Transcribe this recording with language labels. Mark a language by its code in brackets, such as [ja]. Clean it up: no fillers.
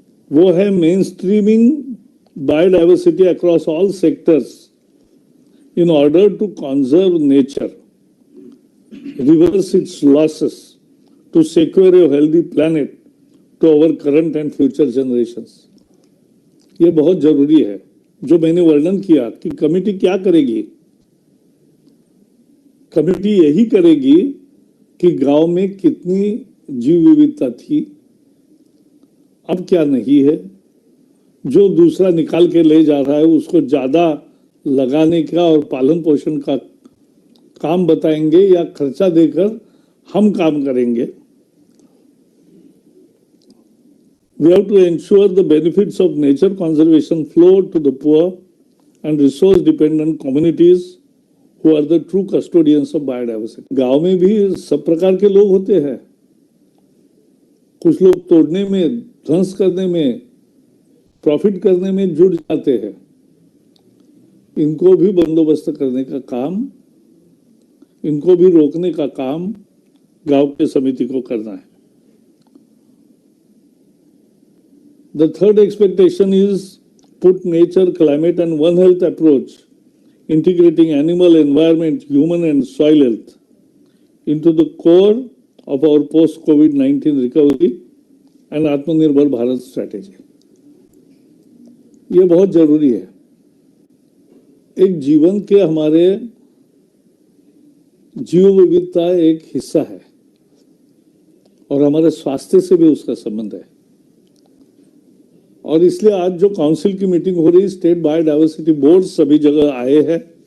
[hi] वो है [en] Mainstreaming biodiversity across all sectors in order to conserve nature, reverse its losses, to secure a healthy planet to our current and future generations. [hi] ये बहुत जरूरी है. जो मैंने वर्णन किया कि कमेटी क्या करेगी, कमेटी यही करेगी कि गांव में कितनी जीव विविधता थी, अब क्या नहीं है, जो दूसरा निकाल के ले जा रहा है उसको ज्यादा लगाने का और पालन पोषण का काम बताएंगे, या खर्चा देकर हम काम करेंगे. [en] We have to ensure the benefits of nature conservation flow to the poor and resource dependent communities who are the true custodians of biodiversity. [hi] गांव में भी सब प्रकार के लोग होते हैं. कुछ लोग तोड़ने में, ध्वंस करने में, प्रॉफिट करने में जुट जाते हैं. इनको भी बंदोबस्त करने का काम इनको भी रोकने का काम गांव की समिति को करना है। [en] The third expectation is put nature, climate and One Health approach, integrating animal, environment, human and soil health into the core of our post-COVID-19 recovery and Atmanirbhar Bharat strategy. [hi] ये बहुत जरूरी है। एक जीवन के हमारे जीव विविधता एक हिस्सा है और हमारे स्वास्थ्य से भी उसका संबंध है। और इसलिए आज जो काउंसिल की मीटिंग हो रही, स्टेट बायोडायवर्सिटी बोर्ड सभी जगह आए हैं।